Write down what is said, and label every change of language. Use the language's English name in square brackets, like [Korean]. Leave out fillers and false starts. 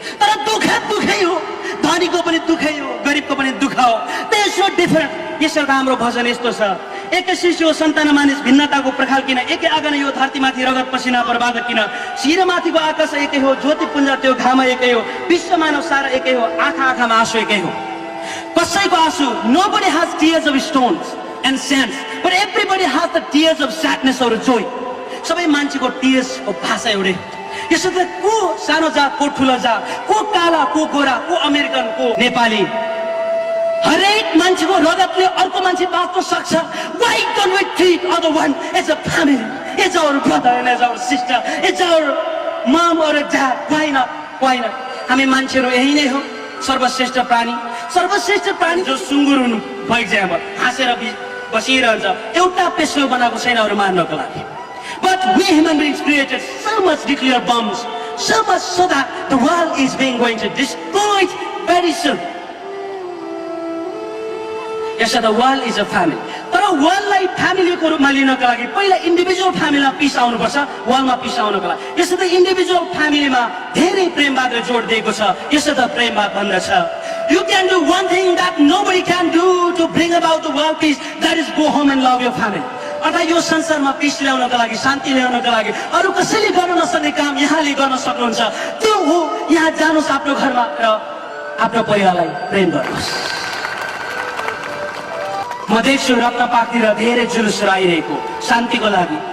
[Nepali] तर दुःखै हो, धनीको पनि दुःखै हो, गरिबको पनि दुःख हो। [English] There is no different. [Nepali] यसर्थ हाम्रो भजन यस्तो छ, एकै शिशु हो सन्तान मानिस भिन्नताको प्रखाल किन, एकै आँगन यो धरतीमाथि रगत पसिना बर्बाद किन, शिरमाथिको आकाश एकै हो, ज्योति पुञ्ज त्यो घाम एकै हो, विश्व मानव सारा एकै हो, आँखामा आँसु एकै हो। कसैको आँसु, [English] nobody has tears of stones and sands, but everybody has the tears of sadness or joy. [Nepali] सबै मान्छेको टियर्सको भाषा एउटै। यसो त को सानो जात को ठुलो जात, को काला को गोरा, को अमेरिकन को नेपाली, हरेक मान्छेको रगतले अर्को मान्छे बाँच्न सक्छ। [English] Why don't we treat other one as a family? It's our brother and as our sister. It's our mom or a dad. Why not? Why not? [Nepali] हामी मान्छेहरू यही नै हो, सर्वश्रेष्ठ प्राणी जो सुँगुर हुनु भइजामा हाँसेर बसिरहन्छ, एउटा पेसो बनाएको छैन अरू मार्नको लागि। [English] But we human beings created so much nuclear bombs, so much so that the world is going to destroy it very soon. Yes, the world is a family. [Nepali] तर वर्ल्डलाई फ्यामिलीको रूपमा लिनको लागि पहिला इन्डिभिजुअल फ्यामिलीमा पिस आउनुपर्छ, वर्ल्डमा पिस आउनको लागि। यसो त इन्डिभिजुअल फ्यामिलीमा धेरै प्रेमवादले जोड दिएको छ। यसो त प्रेमवाद भन्दछ, [English] you can do one thing that nobody can do to bring about the world peace, that is go home and love your family. [Nepali] अर्थात् यो संसारमा पिस ल्याउनको लागि, शान्ति ल्याउनको लागि अरू कसैले गर्न नसक्ने काम यहाँले गर्न सक्नुहुन्छ। त्यो हो यहाँ जानुहोस् आफ्नो घरमा र आफ्नो परिवारलाई प्रेम गर्नुहोस्। म देख्छु रत्नपार्कतिर धेरै जुलुसहरू आइरहेको शान्तिको लागि।